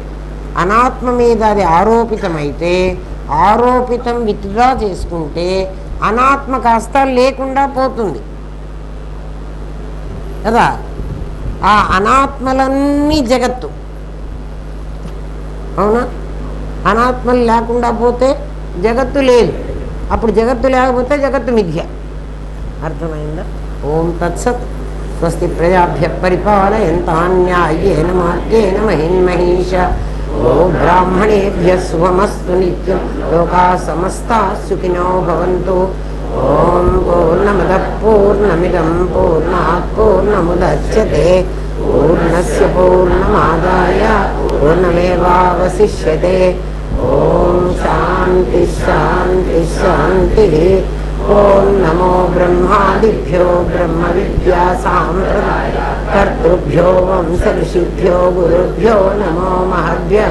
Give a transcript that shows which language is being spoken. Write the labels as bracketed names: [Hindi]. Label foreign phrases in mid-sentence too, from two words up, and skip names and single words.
[Telugu] అనాత్మ మీద అది ఆరోపితమైతే ఆరోపితం విత్డ్రా చేసుకుంటే అనాత్మ కాస్త లేకుండా పోతుంది కదా. ఆ అనాత్మలన్నీ జగత్తు. అవునా? అనాత్మలు లేకుండా పోతే జగత్తు లేదు. అప్పుడు జగత్తు లేకపోతే జగత్తు మిథ్య. అర్థమైందా? [Sanskrit] ఓం తత్సత్. స్వస్తి ప్రజాభ్య పరిపాలయంతాం న్యాయేన మార్గేణ మహిన్మహీష. ఓ బ్రాహ్మణేభ్య శుభమస్తు నిత్యం. లోకా సమస్తా సుఖినో భవంతు. ఓం పూర్ణమదః పూర్ణమిదం పూర్ణాత్ పూర్ణముదచ్యతే. పూర్ణస్య పూర్ణమాదాయ పూర్ణమేవావశిష్యతే. ఓం శాంతి శాంతి శాంతి. ఓం నమో బ్రహ్మాదిభ్యో బ్రహ్మ విద్యా సాంప్రదాయ కర్తృభ్యో వంశ ఋషిభ్యో గురుభ్యో నమో మహద్భ్యః.